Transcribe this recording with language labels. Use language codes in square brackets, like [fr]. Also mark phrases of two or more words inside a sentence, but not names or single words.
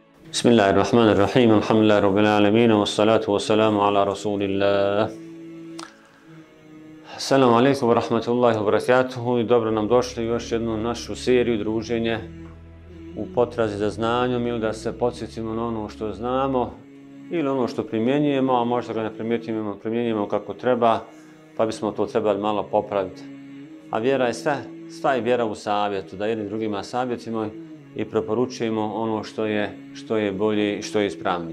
[ar] بسم الله الرحمن الرحيم الحمد لله رب العالمين والصلاة والسلام على رسول الله. السلام عليكم ورحمة الله وبركاته [bs] i dobro nam došli u još jednu našu seriju druženje u potrazi za znanjem ili da se podsjetimo na ono što znamo ili ono što primjenjujemo, a možda ga ne primjenjujemo kako treba, pa bismo to trebali malo popraviti. A vjera je sva je vjera u savjetu, da jedni drugima savjetimo i preporučujemo ono što je bolje i što je ispravnije.